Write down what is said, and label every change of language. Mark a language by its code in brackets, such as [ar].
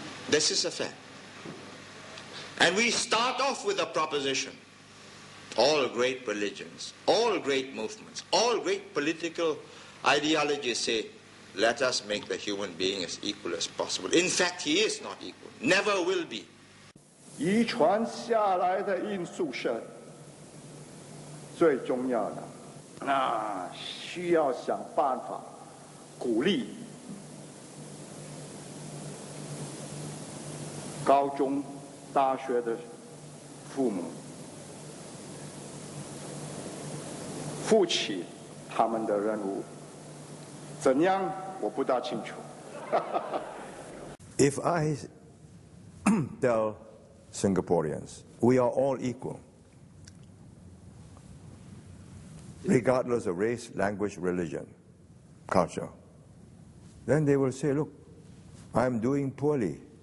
[en] This is a fact. And we start off with a proposition. All great religions, all great movements, all great political ideologies say, let us make the human being as equal as possible. In fact, he is not equal, never will be. [zh] 遗传下来的因素是最重要的，那需要想办法鼓励高中、大学的父母负起他们的任务，怎样我不大清楚。 [en] If I tell Singaporeans we are all equal, regardless of race, language, religion, culture, then they will say, look, I'm doing poorly.